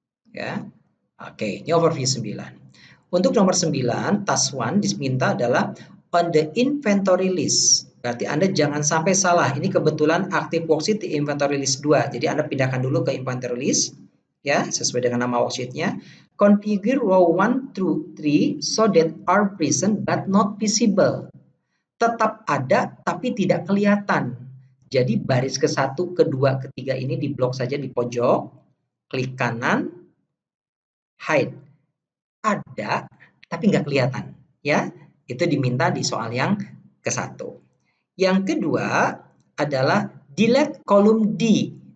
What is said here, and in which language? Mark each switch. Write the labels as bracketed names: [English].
[Indonesian] Ya. Oke, ini overview 9. Untuk nomor 9, task 1 diminta adalah [English] on the inventory list. [Indonesian] Berarti Anda jangan sampai salah. Ini kebetulan active worksheet di inventory list 2. Jadi Anda pindahkan dulu ke inventory list. Ya, sesuai dengan nama worksheet-nya. [English] Configure row 1 through 3 so that are present but not visible. [Indonesian] Tetap ada tapi tidak kelihatan. Jadi baris ke-1, ke-2, ke-3 ini di blok saja di pojok. Klik kanan, hide. Ada tapi nggak kelihatan. Ya, itu diminta di soal yang ke-1. Yang kedua adalah delete kolom D.